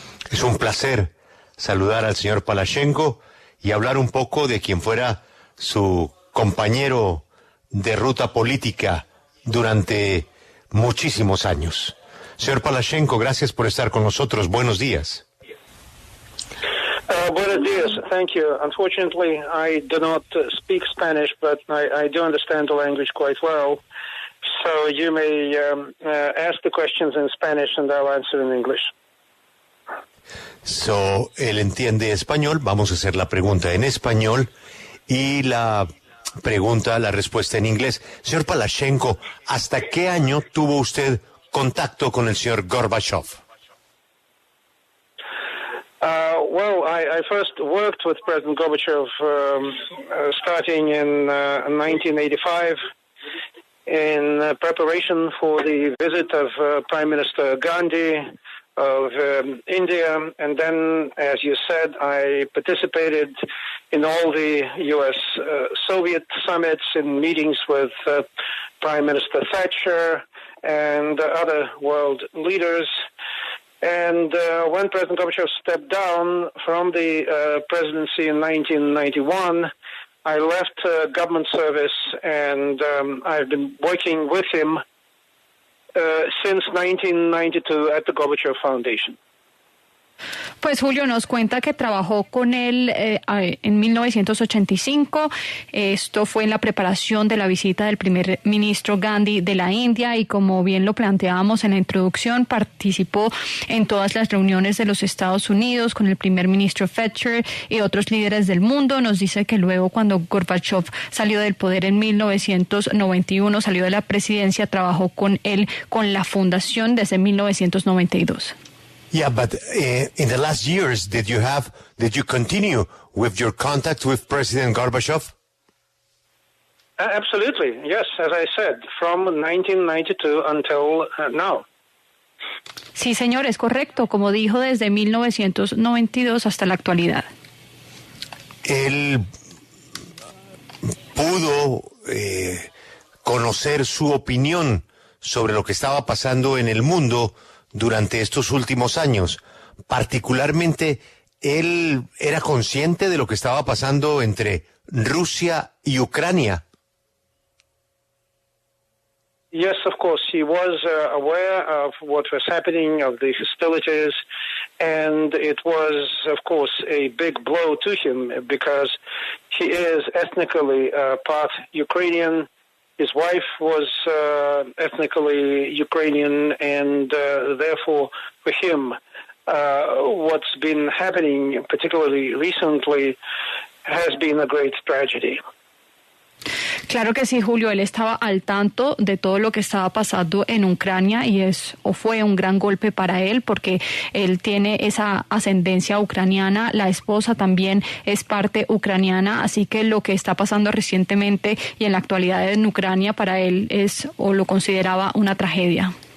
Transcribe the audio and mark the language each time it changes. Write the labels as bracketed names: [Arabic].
[Spanish] Es un placer saludar al señor Palashenko y hablar un poco de quien fuera su compañero de ruta política durante muchísimos años. Señor Palashenko, gracias por estar con nosotros. Buenos días. Buenos días. [English] Thank you. Unfortunately, I do not speak Spanish, but I do understand the language quite well. So you may ask the questions in Spanish and I'll answer in English. [Spanish] So, él entiende español. Vamos a hacer la pregunta en español y la respuesta en inglés. Señor Palashenko, ¿hasta qué año tuvo usted contacto con el señor Gorbachev? [English] Well, I first worked with President Gorbachev starting in 1985 in preparation for the visit of Prime Minister Gandhi of India. And then, as you said, I participated in all the U.S. Soviet summits and meetings with Prime Minister Thatcher and other world leaders. And when President Gorbachev stepped down from the presidency in 1991, I left government service, and I've been working with him since 1992 at the Gorbachev Foundation. [Spanish] Pues Julio nos cuenta que trabajó con él en 1985. Esto fue en la preparación de la visita del primer ministro Gandhi de la India y, como bien lo planteábamos en la introducción, participó en todas las reuniones de los Estados Unidos con el primer ministro Thatcher y otros líderes del mundo. Nos dice que luego, cuando Gorbachev salió del poder en 1991, salió de la presidencia, trabajó con él con la fundación desde 1992. [English] Yeah, but in the last years, did you continue with your contact with President Gorbachev? Absolutely, yes, as I said, from 1992 until now. [Spanish] Sí, señor, es correcto, como dijo, desde 1992 hasta la actualidad. Él pudo conocer su opinión sobre lo que estaba pasando en el mundo durante estos últimos años. Particularmente, él era consciente de lo que estaba pasando entre Rusia y Ucrania. [English] Yes, of course. He was aware of what was happening, of the hostilities, and it was, of course, a big blow to him because he is ethnically part Ukrainian. His wife was ethnically Ukrainian, and therefore, for him, what's been happening, particularly recently, has been a great tragedy. [Spanish] Claro que sí, Julio, él estaba al tanto de todo lo que estaba pasando en Ucrania y fue un gran golpe para él porque él tiene esa ascendencia ucraniana, la esposa también es parte ucraniana, así que lo que está pasando recientemente y en la actualidad en Ucrania para él es, o lo consideraba, una tragedia.